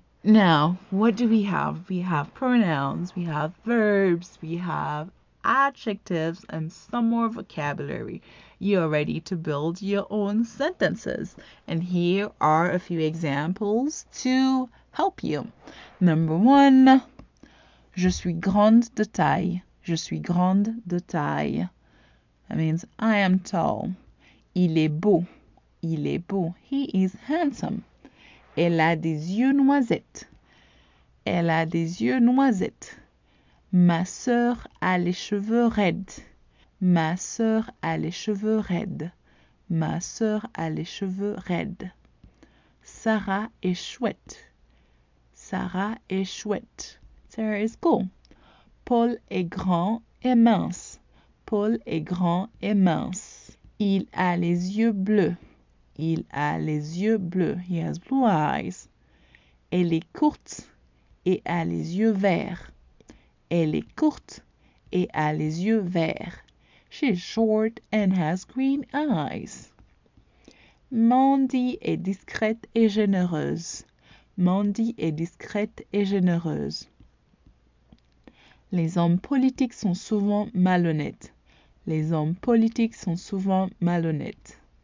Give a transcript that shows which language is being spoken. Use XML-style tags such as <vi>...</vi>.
<en>Now, what do we have? We have pronouns, we have verbs, we have adjectives, and some more vocabulary. You're ready to build your own sentences. And here are a few examples to help you.</en> <fr>Number 1, je suis grande de taille. Je suis grande de taille.</fr> <en>That means I am tall.</en> <fr>Il est beau. Il est beau.</fr> <en>He is handsome.</en> <fr>Elle a des yeux noisettes. Elle a des yeux noisettes. Ma sœur a les cheveux raides. Ma sœur a les cheveux raides. Ma sœur a les cheveux raides. Sarah est chouette. Sarah est chouette.</fr> <en>Sarah is cool.</en> <fr>Paul est grand et mince. Paul est grand et mince. Il a les yeux bleus. Il a les yeux bleus.</fr> <en>He has blue eyes.</en> <fr>Elle est courte et a les yeux verts. Elle est courte et a les yeux verts.</fr> <en>She is short and has green eyes.</en> <fr>Mandy est discrète et généreuse. Mandy est discrète et généreuse. Les hommes politiques sont souvent malhonnêtes. Les hommes politiques sont souvent malhonnêtes.</fr>